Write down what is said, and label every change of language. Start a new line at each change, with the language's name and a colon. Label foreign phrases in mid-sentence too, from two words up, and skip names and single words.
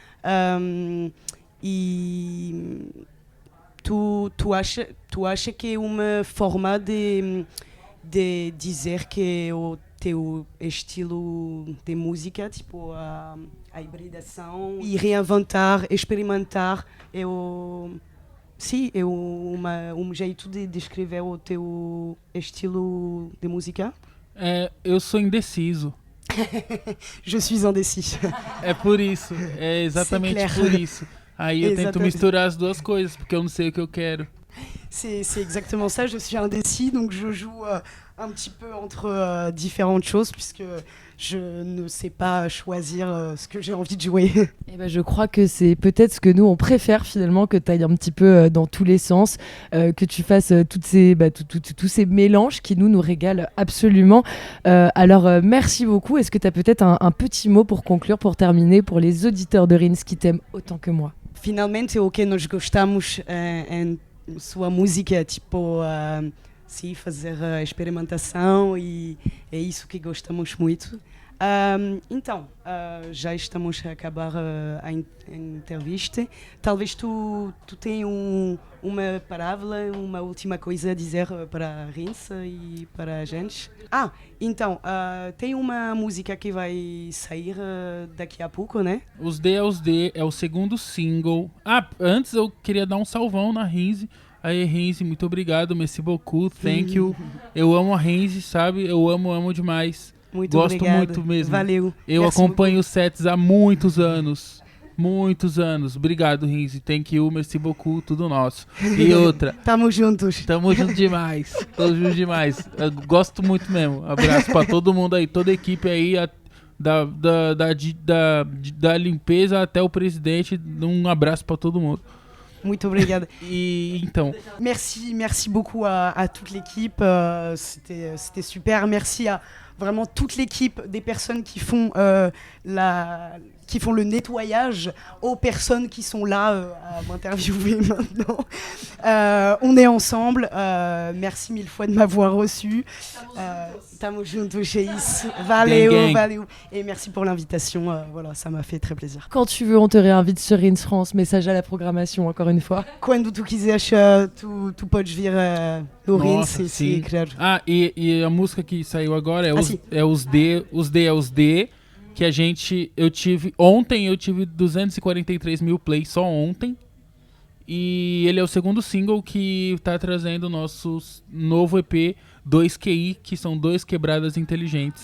Portuguese: e tu acha que é uma forma de dizer que o teu estilo de música, tipo a hibridação e reinventar, experimentar, é um jeito de descrever o teu estilo de música? Eu sou indeciso.
French: Je suis indécis.
Portuguese: É por isso, é exatamente por isso. Aí eu tento misturar as duas coisas, porque eu não sei o que eu quero.
French: C'est exactement ça, je suis indécis, donc je joue un petit peu entre différentes choses, puisque je ne sais pas choisir ce que j'ai envie de jouer. Et ben, je crois que c'est peut-être ce que nous on préfère finalement, que tu ailles un petit peu dans tous les sens, que tu fasses tous ces mélanges qui nous régalent absolument. Alors merci beaucoup. Est-ce que tu as peut-être un petit mot pour conclure, pour terminer, pour les auditeurs de Rinse qui t'aiment autant que moi?
Portuguese: Finalmente, o que nós gostamos em sua música é tipo sim, fazer experimentação, e é isso que gostamos muito. Então, já estamos a acabar a entrevista. Talvez tu tenha uma palavra, uma última coisa a dizer para a Rinse e para a gente. Então, tem uma música que vai sair daqui a pouco, né? Os D é o segundo single. Antes eu queria dar um salvão na Rinse. Aí, Rinse, muito obrigado,
French: merci beaucoup,
English: thank you.
Portuguese: Eu amo a Rinse, sabe? Eu amo demais. Muito Gosto obrigado. muito mesmo. Valeu. Eu acompanho os sets há muitos anos. Muitos anos. Obrigado,
English: Rinse. Thank you,
French: merci beaucoup,
Portuguese: tudo nosso. E outra. Tamo juntos. Tamo junto demais. Tamo junto demais. Eu gosto muito mesmo. Abraço pra todo mundo aí, toda a equipe aí, da limpeza até o presidente. Um abraço pra todo mundo. Muito obrigada. E então.
French: Merci beaucoup à toute l'équipe. C'était super. Merci à vraiment toute l'équipe des personnes qui font le nettoyage, aux personnes qui sont là à m'interviewer maintenant. On est ensemble. Merci mille fois de m'avoir reçu.
Portuguese: Tamo junto, Cheis. Valeu.
French: Et merci pour l'invitation. Voilà, ça m'a fait très plaisir. Quand tu veux, on te réinvite sur Rinse France. Message à la programmation, encore une fois.
Portuguese: Quando tu quiseres, tu podes vir no Rinse, se quiser. E a música que saiu agora é os D, que eu tive 243 mil plays só ontem. E ele é o segundo single que tá trazendo o nosso novo EP 2QI, que são 2 quebradas inteligentes.